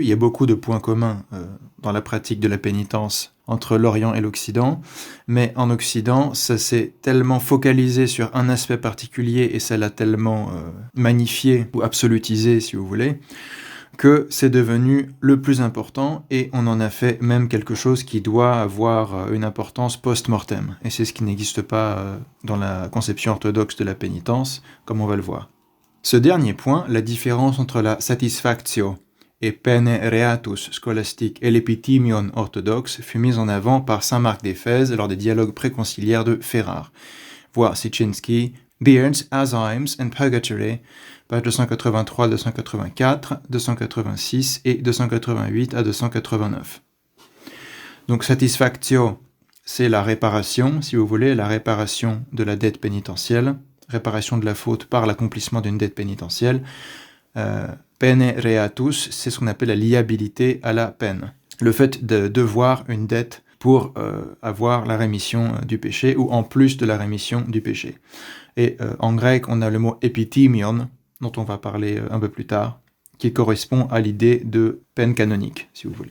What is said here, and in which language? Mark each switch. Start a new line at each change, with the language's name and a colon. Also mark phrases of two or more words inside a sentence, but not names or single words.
French: Il y a beaucoup de points communs dans la pratique de la pénitence entre l'Orient et l'Occident, mais en Occident, ça s'est tellement focalisé sur un aspect particulier et ça l'a tellement magnifié ou absolutisé, si vous voulez, que c'est devenu le plus important et on en a fait même quelque chose qui doit avoir une importance post-mortem. Et c'est ce qui n'existe pas dans la conception orthodoxe de la pénitence, comme on va le voir. Ce dernier point, la différence entre la
Latin: satisfactio et pene reatus
French: scolastique et l'épithymion orthodoxe fut mise en avant par saint Marc d'Éphèse lors des dialogues préconciliaires de Ferrare. Voir Sitchinski, Beards, Azymes and Purgatory, page 283-284, 286 et 288 à 289. Donc satisfactio, c'est la réparation, si vous voulez, la réparation de la dette pénitentielle, réparation de la faute par l'accomplissement d'une dette pénitentielle.
Latin: Pene reatus,
French: c'est ce qu'on appelle la liabilité à la peine. Le fait de devoir une dette pour avoir la rémission du péché, ou en plus de la rémission du péché. Et en grec, on a le mot epithymion, dont on va parler un peu plus tard, qui correspond à l'idée de peine canonique, si vous voulez.